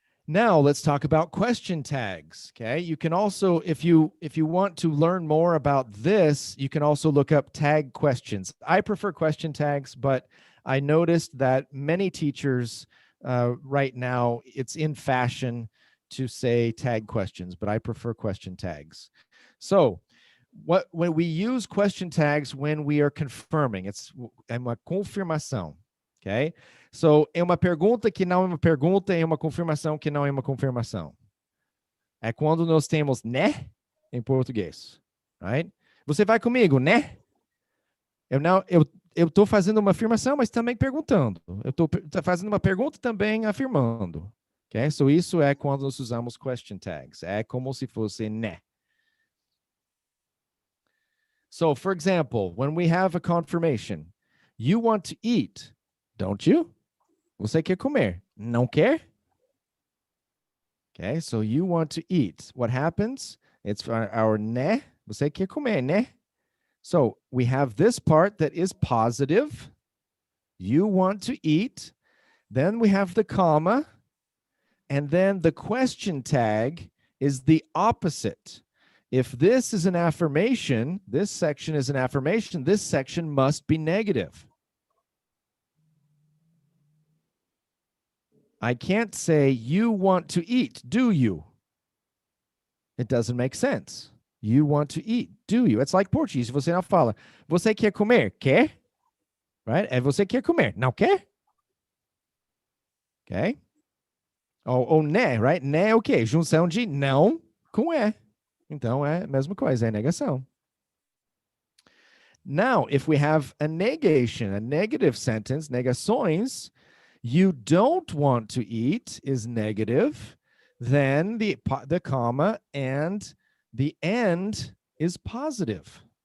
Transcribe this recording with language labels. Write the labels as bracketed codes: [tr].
[en] Now let's talk about question tags. Okay, you can also, if you want to learn more about this, you can also look up tag questions. I prefer question tags, but I noticed that many teachers right now, it's in fashion to say tag questions, but I prefer question tags. So when we use question tags when we are confirming, it's [pt] uma confirmação. [en] Okay? [pt] So, é uma pergunta que não é uma pergunta, é uma confirmação que não é uma confirmação. É quando nós temos né em português, [en] right? [pt] Você vai comigo, né? Eu tô fazendo uma afirmação, mas também perguntando. Eu tô fazendo uma pergunta também afirmando. Okay? So, isso é quando nós usamos question tags. É como se fosse né. [en] So, for example, when we have a confirmation, you want to eat, don't you? [pt] Você quer comer, não quer? [en] Okay, so you want to eat. What happens? It's our né. [pt] Você quer comer, né? [en] So we have this part that is positive. You want to eat. Then we have the comma. And then the question tag is the opposite. If this is an affirmation, this section is an affirmation, this section must be negative. I can't say, you want to eat, do you? It doesn't make sense. You want to eat, do you? It's like Portuguese. [pt] Você não fala, você quer comer, quer? [en] Right? [pt] É você quer comer, não quer? Okay? Ou né, right? Né é o quê? Junção de não com é. Então é a mesma coisa, é negação. [en] Now, if we have a negation, a negative sentence, [pt] negações, [en] you don't want to eat is negative, then the comma and the end is positive.